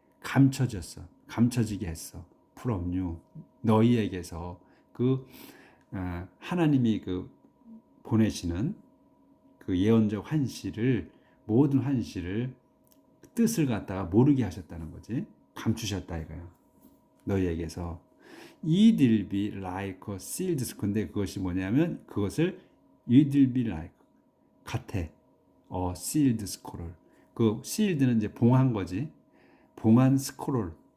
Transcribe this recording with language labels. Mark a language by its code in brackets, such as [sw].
[ko] 감춰지게 했어. [en] from you. [ko] 너희에게서 하나님이 보내시는 그 예언적 모든 한시를 뜻을 갖다가 모르게 하셨다는 거지. 감추셨다 이거야. 너희에게서. [en] It will be like a sealed scroll. [ko] 근데 그것이 뭐냐면 그것을 [en] it will be like [ko] 같아. [en] sealed scroll. [ko] 그 [en] sealed [ko] 는 이제 봉한 거지. 봉한 스크롤.